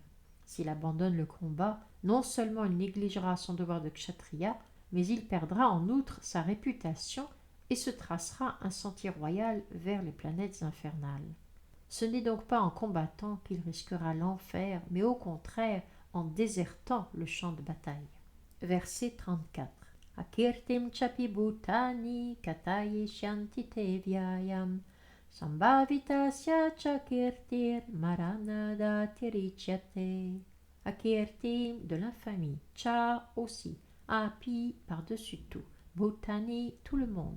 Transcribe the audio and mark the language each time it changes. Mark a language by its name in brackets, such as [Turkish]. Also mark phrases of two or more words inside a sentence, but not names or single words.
[French] S'il abandonne le combat, non seulement il négligera son devoir de kshatriya, mais il perdra en outre sa réputation et se tracera un sentier royal vers les planètes infernales. Ce n'est donc pas en combattant qu'il risquera l'enfer, mais au contraire en désertant le champ de bataille. Verset 34. [Sanskrit] Akirtim chapi bhutani kataye shanti te vyayam Sambhavitasya chakirtir maranada tirichyate. [French] Akirtim, de l'infamie. Cha, aussi. Api, par-dessus tout. Bhutani, tout le monde.